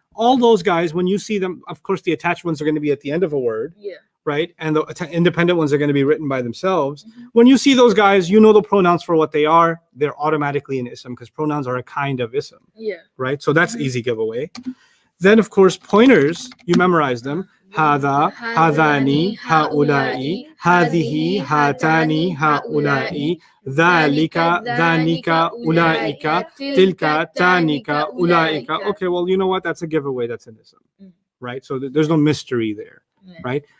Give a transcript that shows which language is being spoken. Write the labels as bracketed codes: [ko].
[en] All those guys, when you see them, of course, the attached ones are going to be at the end of a word, right? And the independent ones are going to be written by themselves. When you see those guys, you know the pronouns for what they are. They're automatically an ism because pronouns are a kind of ism, right? So that's easy giveaway. Then, of course, pointers, you memorize them. [ar] هذا, هذاني, هؤلاء, هذه, هاتان, هؤلاء, ذلك, ذانك, أولئك, تلك, تانك, أولئك. [en] Okay, well, you know what? That's a giveaway. That's an ism, right? So there's no mystery there, right?